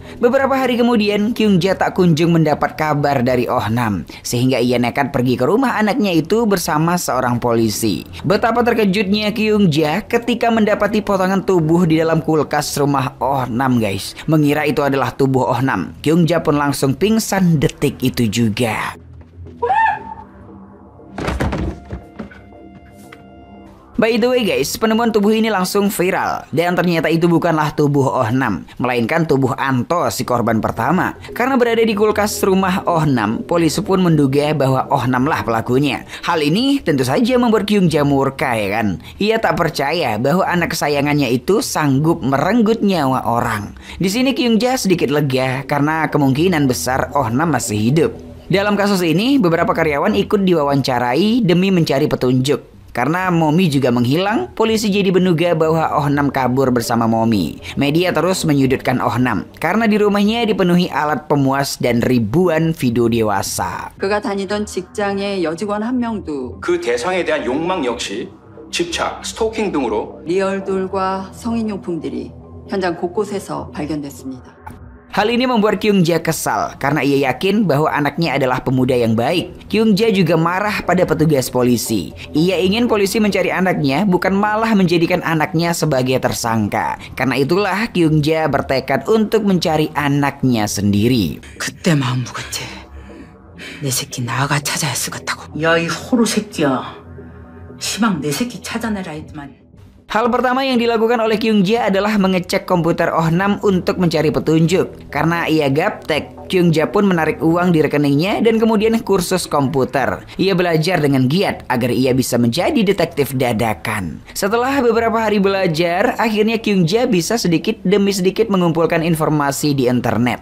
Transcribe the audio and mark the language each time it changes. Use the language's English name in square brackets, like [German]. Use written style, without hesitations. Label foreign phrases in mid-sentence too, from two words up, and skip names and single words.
[Indonesian] Beberapa hari kemudian, Kyungja tak kunjung mendapat kabar dari Oh-nam, sehingga ia nekat pergi ke rumah anaknya itu bersama seorang polisi. Betapa terkejutnya Kyungja ketika mendapati potongan tubuh di dalam kulkas rumah Oh-nam, guys. Mengira itu adalah tubuh Oh-nam. Kyungja pun langsung pingsan detik itu juga. [English] By the way guys, [Indonesian] penemuan tubuh ini langsung viral. Dan ternyata itu bukanlah tubuh Oh-nam, melainkan tubuh Anto, si korban pertama. Karena berada di kulkas rumah Oh-nam, polisi pun menduga bahwa Oh-nam lah pelakunya. Hal ini tentu saja membuat Kyungja murka, ya kan. Ia tak percaya bahwa anak kesayangannya itu sanggup merenggut nyawa orang. Di sini Kyungja sedikit lega karena kemungkinan besar Oh-nam masih hidup. Dalam kasus ini, beberapa karyawan ikut diwawancarai demi mencari petunjuk. Karena Momi juga menghilang, polisi jadi menduga bahwa Oh-nam kabur bersama Momi. Media terus menyudutkan Oh-nam karena di rumahnya dipenuhi alat pemuas dan ribuan video dewasa. [Korean] 그가 다니던 직장의 여직원 한 명도 그 대상에 대한 욕망 역시 집착, 스토킹 등으로 리얼돌과 성인용품들이 현장 곳곳에서 발견됐습니다. [Indonesian] Hal ini membuat Kyungja kesal karena ia yakin bahwa anaknya adalah pemuda yang baik. Kyungja juga marah pada petugas polisi. Ia ingin polisi mencari anaknya, bukan malah menjadikan anaknya sebagai tersangka. Karena itulah Kyungja bertekad untuk mencari anaknya sendiri. [Korean] 그때 마음 먹었지. 내 새끼 나아가 찾아야 쓰겠다고. 야, 이 호로 새끼야. 시방 내 새끼 찾아내라 했더만. [Indonesian] Hal pertama yang dilakukan oleh Kyungja adalah mengecek komputer Oh-nam untuk mencari petunjuk. Karena ia gaptek, Kyungja pun menarik uang di rekeningnya dan kemudian kursus komputer. Ia belajar dengan giat agar ia bisa menjadi detektif dadakan. Setelah beberapa hari belajar, akhirnya Kyungja bisa sedikit demi sedikit mengumpulkan informasi di internet.